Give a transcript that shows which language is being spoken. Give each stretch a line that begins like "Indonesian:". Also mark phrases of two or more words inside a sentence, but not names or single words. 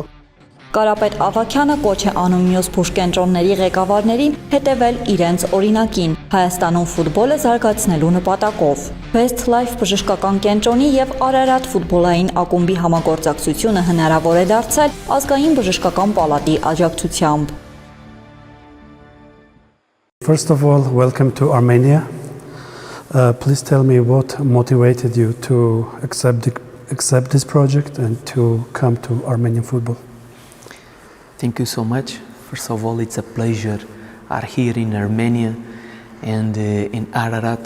Armenian: Կարապետ Ավագյանը կոչ է անում մյուս բուժկենտրոնների ղեկավարներին հետևել իրենց օրինակին Հայաստանում ֆուտբոլը զարգացնելու նպատակով։ Best Life բժշկական կենտրոնի եւ Արարատ ֆուտբոլային ակումբի համագործակցությունը հնարավոր է դարձել ազգային բժշկական պալատի աջակցությամբ։
English: First of all, welcome to Armenia. Please tell me what motivated you to accept this project and to come to Armenian football. Thank you so much. First of all, it's a pleasure are here in Armenia and in Ararat.